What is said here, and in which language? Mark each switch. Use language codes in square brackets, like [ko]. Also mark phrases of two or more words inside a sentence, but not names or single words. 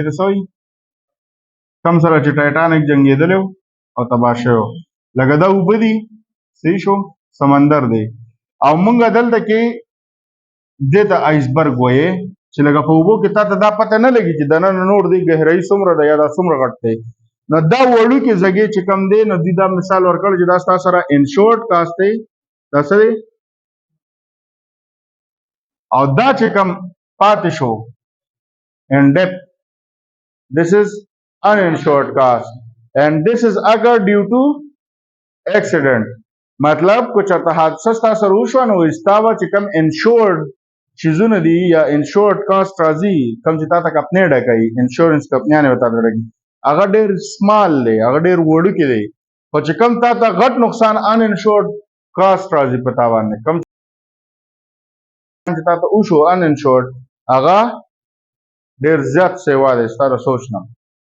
[ps] ته څه وایي کم سره چې ټایټانیک جنګېدلی او تباه شوی لکه دا اوبه دي صحیح شو سمندر دی او مونږ دلته کې دې ته آیسبرګ وایې چې لکه په اوبو کې تا ته دا پته نه لګي چې دننه نور دی ګهرایي څومره ده یا دا څومره غټ دی نو دا وړوکې ځګې چې کم دی نو دوی دا مثال ورکړ چې دا ستا سره [en] insured cost [ps] دی دا څه دی او دا چې کم پاتې شو [en] in depth this is uninsured cost and this is occur due to accident [ps] مطلب کو چرته حادثه ستا سره وشوه نو ستا به چې کم انشورډ چیزونه دي یا [en] insured cost [ps] راځي کم چې تا ته کمپنۍ ډکوي انشورنس کمپنیانې به تا ته ډکوي هغه ډېر سمال دی هغه ډېر وړوکی دی خو چې کم تا ته غټ نقصان [en] uninsured cost [ps] راځي په تا باندې کم چې تا ته وشو [en] uninsured [ps] هغه ډېر زیات سیوا دی ستا د سوچ نه